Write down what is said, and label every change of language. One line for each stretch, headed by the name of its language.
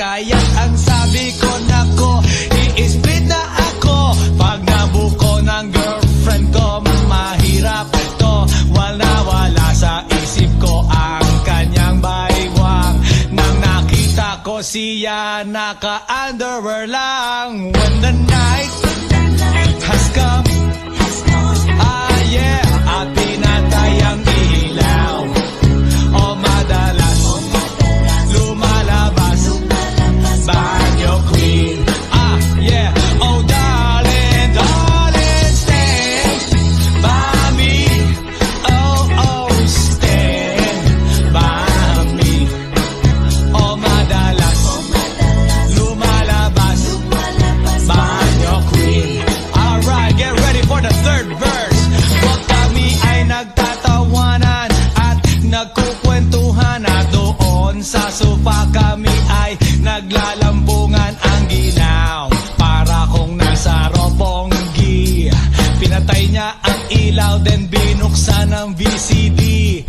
Filipino: Kaya't ang sabi ko, nako, i-split na ako. Pag nabuko ng girlfriend ko, mahirap to. Wala sa isip ko ang kanyang baywang. Nang nakita ko siya, naka-underwear lang.
English: When the night has come, yeah,
Filipino: at pinatay ang ilaw. O madalas lumalabas banyo queen.
English: Yeah, oh darling, darling, stand by me. Oh, stand by me.
Filipino: O madalas lumalabas banyo queen.
English: Alright, get ready for the third verse.
Filipino: Pag kami ay nagtatawanan at nagkukwentuhan, at doon sa sofa kami ay naglalambungan. Ang ginaw para kung nasa Roppongi. Pinatay niya ang ilaw, then binuksan ang VCD.